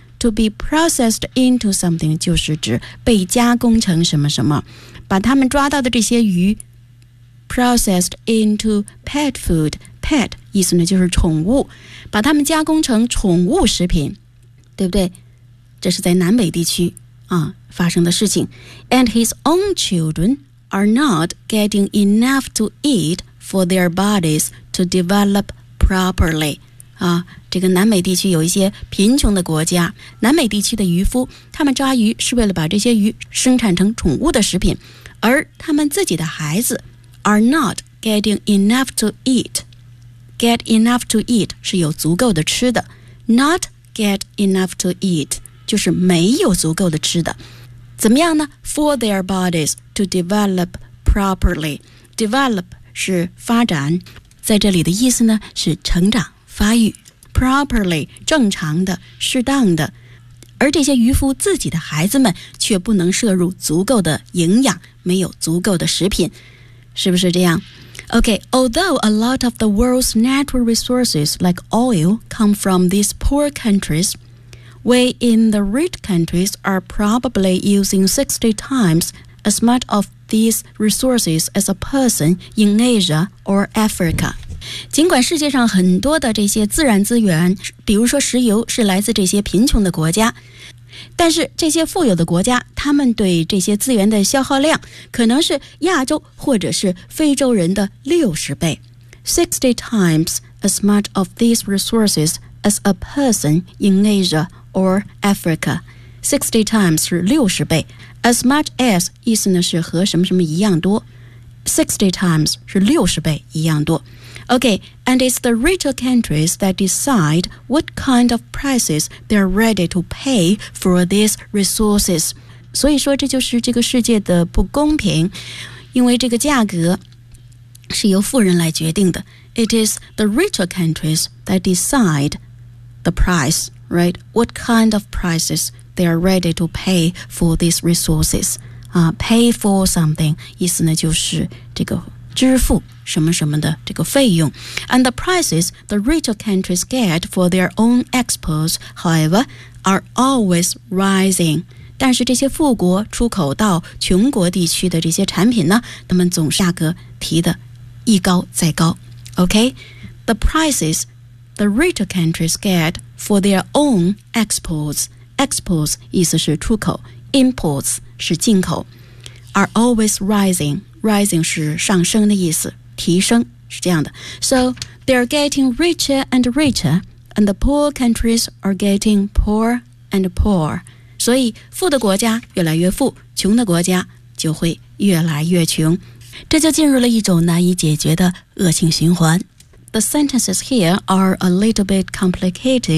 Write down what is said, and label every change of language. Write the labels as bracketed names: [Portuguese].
[English] To be processed into something [Chinese] 就是指被加工成什么什么，把他们抓到的这些鱼 [English] processed into pet food. [Chinese] Pet 意思呢就是宠物，把它们加工成宠物食品，对不对？这是在南美地区啊发生的事情。 [English] And his own children are not getting enough to eat for their bodies to develop properly. [Chinese] 啊，这个南美地区有一些贫穷的国家，南美地区的渔夫他们抓鱼是为了把这些鱼生产成宠物的食品，而他们自己的孩子 [English] are not getting enough to eat. Get enough to eat [Chinese] 是有足够的吃的。 [English] Not get enough to eat [Chinese] 就是没有足够的吃的。怎么样呢？ [English] For their bodies to develop properly. [Chinese] Develop 是发展，在这里的意思呢是成长发育。 Properly 正常的适当的，而这些渔夫自己的孩子们却不能摄入足够的营养，没有足够的食品，是不是这样？ [English] OK, although a lot of the world's natural resources like oil come from these poor countries, we in the rich countries are probably using 60 times as much of these resources as a person in Asia or Africa. [Chinese] 尽管世界上很多的这些自然资源，比如说石油，是来自这些贫穷的国家，但是这些富有的国家，他们对这些资源的消耗量可能是亚洲或者是非洲人的60倍。 [English] 60 times as much of these resources as a person in Asia or Africa. [Chinese] 60 times 是60倍， [English] as much as [Chinese] 意思呢是和什么什么一样多， 60 times 是60倍一样多。 [English] OK, and it's the richer countries that decide what kind of prices they're ready to pay for these resources. [Chinese] 所以说这就是这个世界的不公平，因为这个价格是由富人来决定的。 [English] It is the richer countries that decide the price, right? What kind of prices they are ready to pay for these resources、pay for something [Chinese] 意思呢就是这个支付什么什么的这个费用。 [English] And the prices the richer countries get for their own exports, however, are always rising. [Chinese] 但是这些富国出口到穷国地区的这些产品呢，他们总价格提的一高再高。 [English] OK, the prices the richer countries get for their own exports, exports [Chinese] 意思是出口， [English] imports [Chinese] 是进口， [English] are always rising, rising 是 [Chinese] 上升的意思，提升是这样的。 [English] So they're getting richer and richer, and the poor countries are getting poor and poor. [Chinese] 所以富的国家越来越富，穷的国家就会越来越穷，这就进入了一种难以解决的恶性循环。 [English] the sentences here are a little bit complicated.